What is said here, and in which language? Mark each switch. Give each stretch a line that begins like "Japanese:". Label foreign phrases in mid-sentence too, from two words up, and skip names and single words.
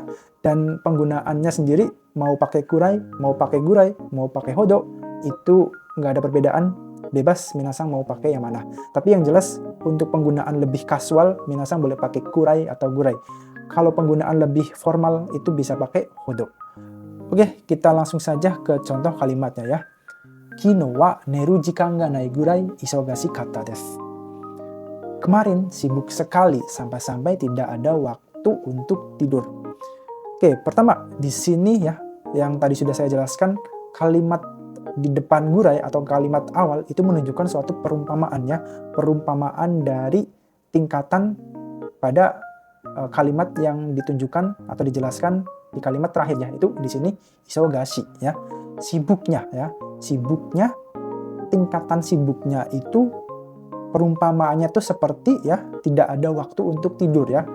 Indonesian: Dan penggunaannya sendiri, mau pakai kurai, mau pakai gurai, mau pakai hodo, itu nggak ada perbedaan. Bebas minasan mau pakai yang mana. Tapi yang jelas untuk penggunaan lebih kasual minasan boleh pakai kurai atau gurai. Kalau penggunaan lebih formal itu bisa pakai hodo. Oke, kita langsung saja ke contoh kalimatnya ya.
Japanese: 昨日は寝る時間がないぐらい忙しかったです.
Indonesian: Kemarin sibuk sekali sampai-sampai tidak ada waktu untuk tidur. Oke, pertama di sini ya yang tadi sudah saya jelaskan, kalimat di depan gurai atau kalimat awal itu menunjukkan suatu perumpamaan ya, perumpamaan dari tingkatan pada kalimat yang ditunjukkan atau dijelaskan di kalimat terakhir ya, itu di sini isogashi ya, sibuknya ya, sibuknya, tingkatan sibuknya itu perumpamaannya tuh seperti ya tidak ada waktu untuk tidur ya.